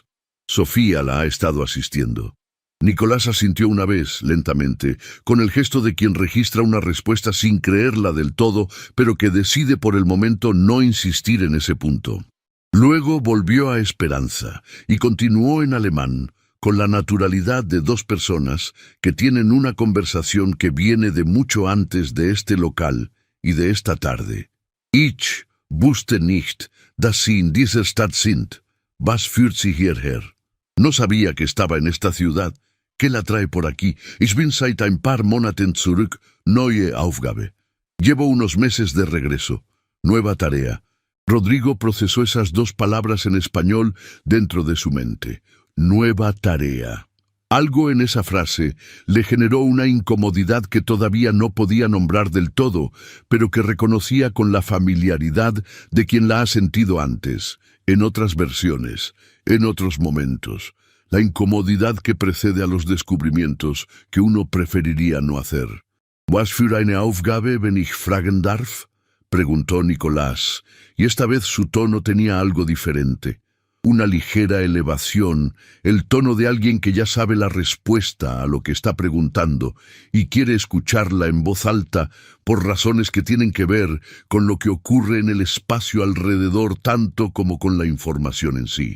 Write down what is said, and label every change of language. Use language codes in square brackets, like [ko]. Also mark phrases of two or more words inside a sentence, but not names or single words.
[es] Sofía la ha estado asistiendo. Nicolás asintió una vez, lentamente, con el gesto de quien registra una respuesta sin creerla del todo, pero que decide por el momento no insistir en ese punto. Luego volvió a Esperanza y continuó en alemán, con la naturalidad de dos personas que tienen una conversación que viene de mucho antes de este local y de esta tarde. [de] Ich wusste nicht, dass Sie in dieser Stadt sind. Was führt Sie hierher? [es] No sabía que estaba en esta ciudad. ¿Qué la trae por aquí? [de] Ich bin seit ein paar Monaten zurück. Neue Aufgabe. [es] Llevo unos meses de regreso. Nueva tarea. Rodrigo procesó esas dos palabras en español dentro de su mente. Nueva tarea. Algo en esa frase le generó una incomodidad que todavía no podía nombrar del todo, pero que reconocía con la familiaridad de quien la ha sentido antes, en otras versiones, en otros momentos. La incomodidad que precede a los descubrimientos que uno preferiría no hacer. [de] «Was für eine Aufgabe, wenn ich fragen darf?», [es] preguntó Nicolás, y esta vez su tono tenía algo diferente. Una ligera elevación, el tono de alguien que ya sabe la respuesta a lo que está preguntando y quiere escucharla en voz alta por razones que tienen que ver con lo que ocurre en el espacio alrededor tanto como con la información en sí.